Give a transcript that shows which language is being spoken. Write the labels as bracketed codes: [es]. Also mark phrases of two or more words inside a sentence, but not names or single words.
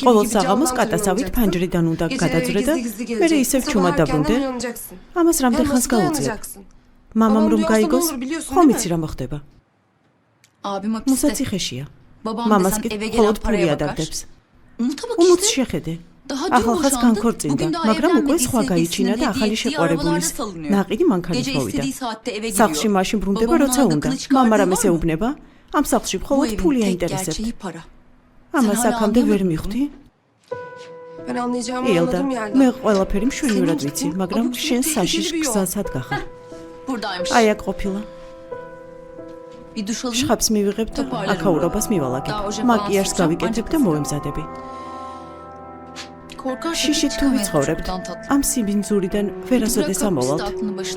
[ka] ყოველ [tr] gibi [ka] საღამოს [tr] camdan [ka] კატასავით [tr] tırmanacaksın. [ka] ფანჯრიდან უნდა [tr] Geceleri [ka] გადაძრე და [tr] gizli gizli [ka] მერე [tr] geleceksin. [ka] ისევ [tr] Sabah [ka] ჩუმად [tr] erkenden [ka] დაბრუნდე. [tr] uyanacaksın. [ka] ამას რამდენ [tr] Hem [ka] ხანს [tr] nasıl [ka] გაუწიებ? [tr] dayanacaksın? [ka] მამამ [tr] Babam [ka] რომ [tr] duyarsa ne [ka] გაიგოს, [tr] olur biliyorsun [ka] ხომ [tr] değil [ka] იცი [tr] mi? [ka] რა მოხდება? [tr] Abim hapiste. [ka] მუსაციხეშია. [tr] Babam [ka] მამას [tr] desem [ka] კი [tr] eve [ka] მხოლოდ [tr] gelen [ka] ფული [tr] paraya bakar. [ka] ადარდებს. [tr] Umut'a bak [ka] უმუც [tr] işte. [ka] შეხედე. [tr] Daha dün [ka] ახალ ხაზს [tr] boşandı. [ka] განქორწინდა, [tr] Bugün daha [ka] მაგრამ უკვე [tr] evlenmediği [ka] სხვა გაიჩინა [tr] sevgilisinin [ka] და [tr] hediye [ka] ახალი [tr] ettiği [ka] შეყვარებულის [tr] arabalarda salınıyor. [ka] ნაყიდი მანქანით [tr] Gece [ka] მოვიდა. [tr] istediği saatte eve [ka] სახლში [tr] geliyor. [ka] მაშინ ბრუნდება, [tr] Babamın [ka] როცა უნდა. [tr] aldıkını çıkardığı [ka] მამა [tr] var [ka] რამეს [tr] mı? [ka] ეუბნება? ამ სახლში [tr] Bu [ka] მხოლოდ [tr] evin [ka] ფული [tr] tek [ka] აინტერესებს. [tr] gerçeği para. [ka] ამას [tr] hala [ka] აქამდე ვერ [tr] anlamadın [ka] მივხვდი? [tr] Ben anlayacağımı [ka] ილდა, [tr] anladım Yelda. [ka] მე ყველაფერი მშვენივრად [tr] Senin [ka] ვიცი, [tr] için [ka] მაგრამ [tr] abuk [ka] შენ [tr] subuk [ka] საშიშ [tr] tehlikeli bir yol. [ka] გზასად გახარ. [tr] Buradaymış. [ka] აი აქ ყოფილა. [tr] Bir duş alayım. [ka] შხაპს მივიღებ და [tr] Toparlarım. [ka] აქაურობას მივალაგებ. Daoje მაკიაჟს [tr] falan [ka] გავიკეთებ და [tr] sıcak, [ka] მოვემზადები. [tr] Korkarsa [ka] შიშით [tr] hiç [ka] თუ [tr] çıkamayız [ka] ვიცხოვრებთ, [tr] buradan tatlım. [ka] ამ სიბინძურიდან ვერასოდეს [tr] Bırak [ka] ამოვალთ. [tr] hapiste aklını başına.